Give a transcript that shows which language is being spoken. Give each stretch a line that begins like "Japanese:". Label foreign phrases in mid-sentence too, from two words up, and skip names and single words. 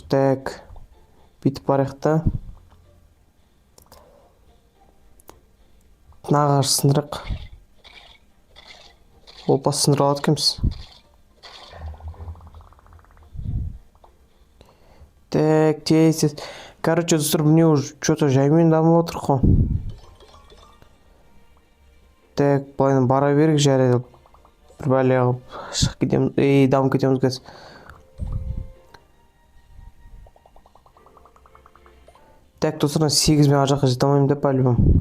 Kazakh: Так, бүйтіп барайық та. Нағаш сындырақ. Опа, сындыра алады кеміз. Так, тез. Короче, достар міне
Russian: уже что-то
Kazakh: жаймен дамып отыр ғой. Так, былай бара берейік жарайды. Бір бәле қылып шығып кетеміз. Дамып кетеміз қазір. Так, достар, 8 мен ар жаққа жете алмаймын деп по-любому.